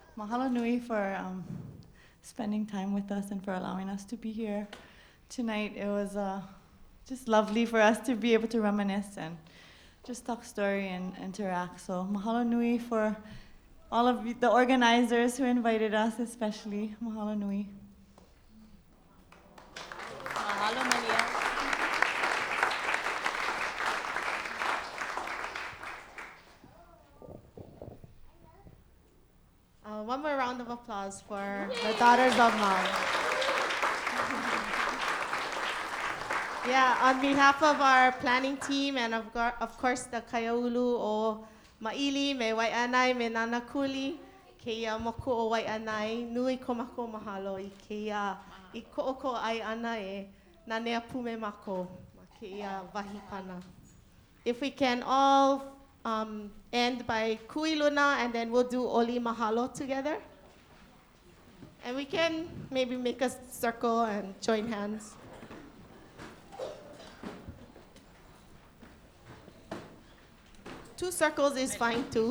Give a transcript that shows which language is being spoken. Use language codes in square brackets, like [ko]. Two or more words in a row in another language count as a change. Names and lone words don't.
[haw] Mahalo nui [en] for spending time with us and for allowing us to be here tonight. It was just lovely for us to be able to reminisce and just talk story and interact. So [haw] mahalo nui [en] for all of the organizers who invited us, especially. [haw] Mahalo nui. Mahalo, Maria. [en] One more round of applause for the Daughters of Maui. Yeah, on behalf of our planning team and of course the Kaiāulu o Maili, me Wai'anae, me Nanakuli, keia moku o Wai'anae, nui ko mako mahalo I keia, I ko'oko ai ana e nanea pume mako, ma keia wahi pana. If we can all end by [haw] kui luna [en] and then we'll do [haw] oli mahalo [en] together. And we can maybe make a circle and join hands. Two circles is fine too.